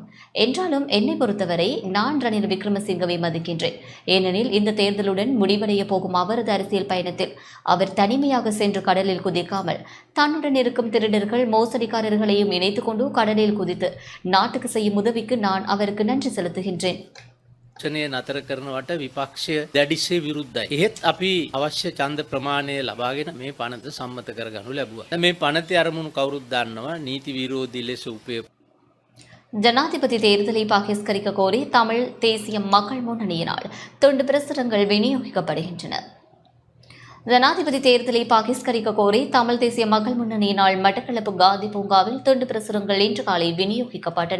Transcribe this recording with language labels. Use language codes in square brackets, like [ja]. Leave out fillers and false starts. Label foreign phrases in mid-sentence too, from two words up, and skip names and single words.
[ta] என்றாலும் என்னை பொறுத்தவரை நான் ரணில் விக்ரமசிங்கவை மதிக்கின்றேன். ஏனெனில் இந்த தேர்தலுடன் முடிவடைய போகும் அவரது அரசியல் பயணத்தில் அவர் தனிமையாக சென்று கடலில் குதிக்காமல் தன்னுடன் இருக்கும் திருடர்கள் மோசடிக்காரர்களையும் இணைத்துக் கொண்டு கடலில் குதித்து நாட்டுக்கு செய்யும் உதவிக்கு நான் அவருக்கு நன்றி செலுத்துகின்றேன். [si] නතර කරනවට විපක්ෂය දැඩිසේ විරුද්ධයි. එහෙත් අපි අවශ්‍ය ඡන්ද ප්‍රමාණය ලබාගෙන මේ පනත සම්මත කරගනු ලැබුවා. මේ පනතේ අරමුණු කවුරුත් දන්නවා නීති විරෝධී ලෙස උපයෝග. [ta] ஜனாதிபதி தேர்தலை பகிஷ்கரிக்க கோரி தமிழ் தேசிய மக்கள் முன்னணியினால் துண்டு பிரசுரங்கள் விநியோகிக்கப்படுகின்றன. ஜனாதிபதி தேர்தலை பகிஷ்கரிக்க கோரி தமிழ் தேசிய மக்கள் முன்னணியினால் மட்டக்களப்பு காந்தி பூங்காவில் துண்டு பிரசுரங்கள் இன்று காலை விநியோகிக்கப்பட்டன.